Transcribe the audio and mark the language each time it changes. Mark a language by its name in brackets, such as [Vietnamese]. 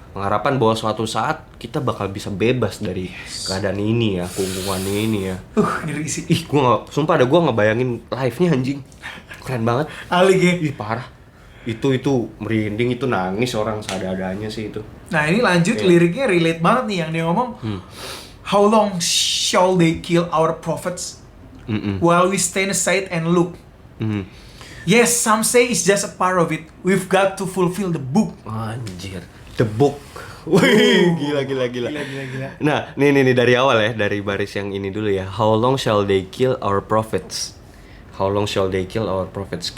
[Indonesian] Pengharapan bahwa suatu saat kita bakal bisa bebas dari keadaan ini ya, kungkungan ini ya. Ngeri sih. Gua ngebayangin live-nya anjing. Keren banget. Alik ya. Parah. Itu merinding, itu nangis orang seadanya sih itu. Nah, ini lanjut liriknya relate banget nih yang dia ngomong. [English] How long shall they kill our prophets while we stand aside and look? Yes, some say it's just a part of it. We've got to fulfill the book. [Indonesian] Anjir. [English] The book. [Indonesian] Wih, gila. Nah, nih dari awal ya, dari baris yang ini dulu ya. [English] How long shall they kill our prophets? How long shall they kill our prophets?